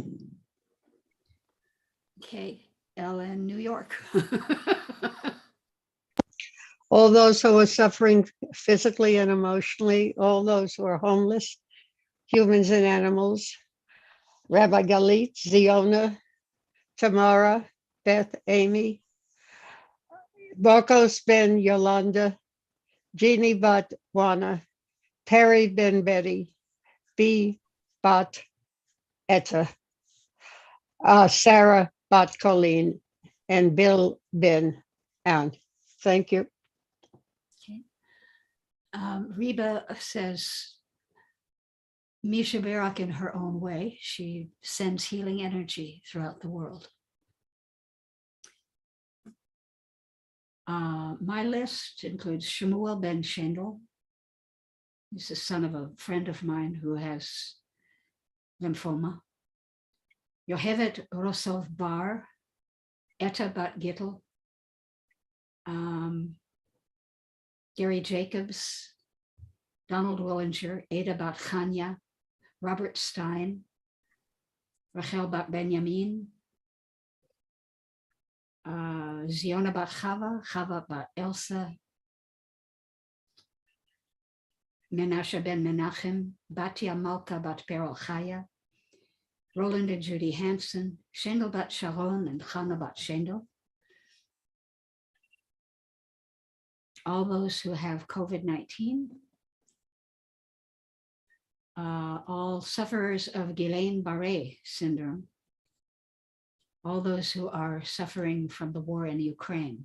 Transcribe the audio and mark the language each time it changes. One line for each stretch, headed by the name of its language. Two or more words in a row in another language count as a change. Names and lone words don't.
English: Okay. Ellen, New York. All those who are suffering physically and emotionally, all those who are homeless, humans and animals, Rabbi Galit, Ziona, Tamara, Beth, Amy, Marcos Ben Yolanda, Jeannie Bat Wana, Perry Ben Betty, B Bat Etta, Sarah Bat Colleen, and Bill Ben Ann. Thank you. Okay. Reba says,
Hebrew: Misha Barak
English: in her own way, she sends healing energy throughout the world. My list includes Shemuel Ben Shendel. He's the son of a friend of mine who has lymphoma. Yohevet Rosov Bar, Etta Bat Gittel, Gary Jacobs, Donald Willinger, Ada Bat Chanya, Robert Stein, Rachel Bat Benjamin, Ziona Bat Chava, Chava Bat Elsa, Menashe Ben Menachem, Batia Malka Bat Perel Chaya, Roland and Judy Hansen, Shendel Bat Sharon and Chana Bat Shendel. All those who have COVID-19, all sufferers of Guillain-Barré syndrome, all those who are suffering from the war in Ukraine.